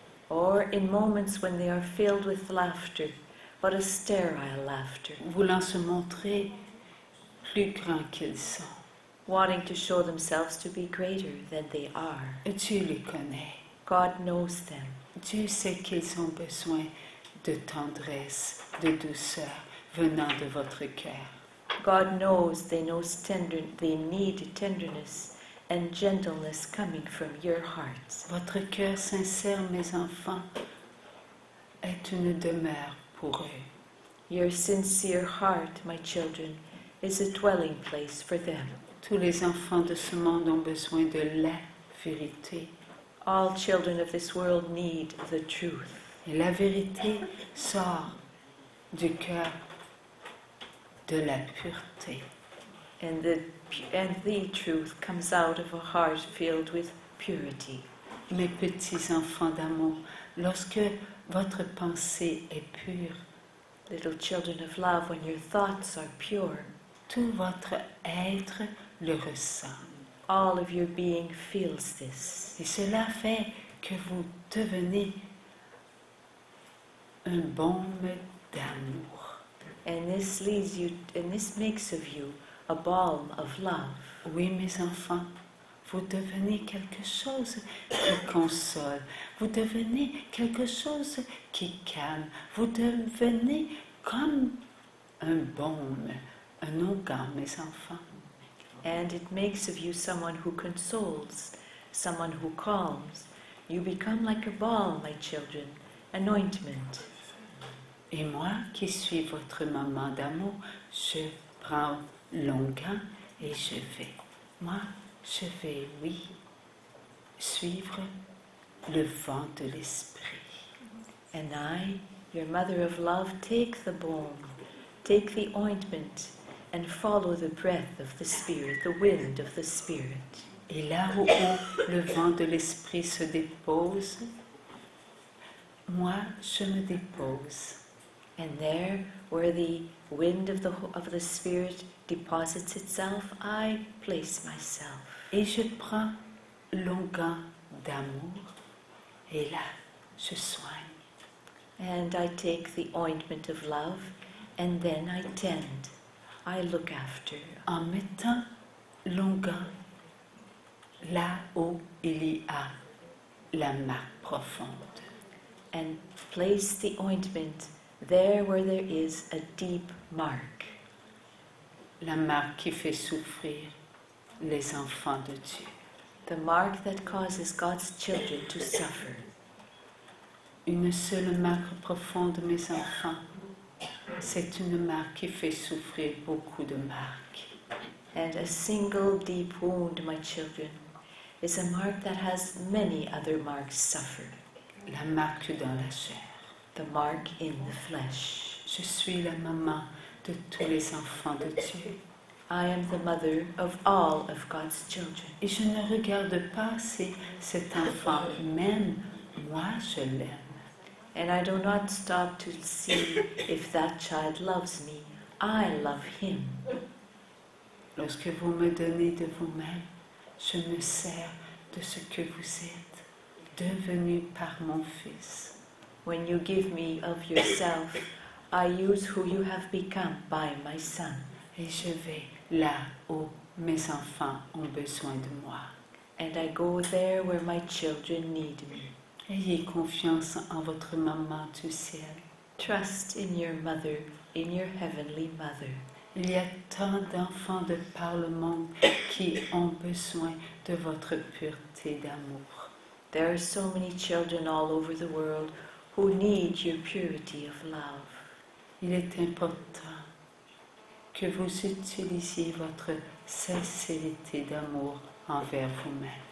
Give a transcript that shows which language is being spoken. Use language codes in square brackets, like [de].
[en] Or in moments when they are filled with laughter, but a sterile laughter. [fr] Voulant se montrer plus grands qu'ils sont. [en] Wanting to show themselves to be greater than they are. [fr] Dieu les connaît. [en] God knows them. [fr] Dieu sait qu'ils ont besoin de tendresse, de douceur venant de votre cœur. [en] God knows they need tenderness and gentleness coming from your hearts. [fr] Votre cœur sincère, mes enfants, est une demeure pour eux. [en] Your sincere heart, my children, is a dwelling place for them. [fr] Tous les enfants de ce monde ont besoin de la vérité. [en] All children of this world need the truth. [fr] Et la vérité sort du cœur de la pureté. [en] And the truth comes out of a heart filled with purity. [fr] Mes petits enfants d'amour, lorsque votre pensée est pure, [en] little children of love, when your thoughts are pure, [fr] tout votre être le ressent. [en] All of your being feels this. [fr] Et cela fait que vous devenez un baume d'amour. [en] And this makes of you a balm of love. [fr] Oui, mes enfants, vous devenez quelque chose qui console. Vous devenez quelque chose qui calme. Vous devenez comme un baume, un onguent, mes enfants. [en] And it makes of you someone who consoles, someone who calms. You become like a balm, my children, an ointment. [fr] Et moi, qui suis votre maman d'amour, je prends l'onguent et je vais. Moi, je vais, oui, suivre le vent de l'esprit. [en] And I, your mother of love, take the balm, take the ointment, and follow the breath of the Spirit, the wind of the Spirit. [fr] Et là où le vent de l'esprit se dépose, moi, je me dépose. [en] And there, where the wind of the Spirit deposits itself, I place myself. [fr] Et je prends l'onguent d'amour et là, je soigne. [en] And I take the ointment of love and then I tend, I look after. [fr] En mettant l'onguent là où il y a la marque profonde. [en] And place the ointment there where there is a deep mark. [fr] La marque qui fait souffrir les enfants de Dieu. [en] The mark that causes God's children to suffer. [fr] Une seule marque profonde, mes enfants, c'est une marque qui fait souffrir beaucoup de marques. [en] And a single deep wound, my children, is a mark that has many other marks suffer. [fr] La marque dans la chair. [en] The mark in the flesh. [fr] Je suis la maman de tous les enfants de Dieu. [en] I am the mother of all of God's children. [fr] Et je ne regarde pas si cet enfant m'aime, moi je l'aime. [en] And I do not stop to see if that child loves me. I love him. [fr] Lorsque vous me donnez de vous-même, je me sers de ce que vous êtes, devenu par mon Fils. [en] When you give me of yourself, I use who you have become by my Son. [fr] Et je vais là où mes enfants ont besoin de moi. [en] And I go there where my children need me. [fr] Ayez confiance en votre maman du ciel. [en] Trust in your mother, in your heavenly mother. [fr] Il y a tant d'enfants de par le monde qui ont besoin de votre pureté d'amour. [en] There are so many children all over the world who need your purity of love. [fr] Il est important que vous utilisiez votre sincérité d'amour envers vous-même.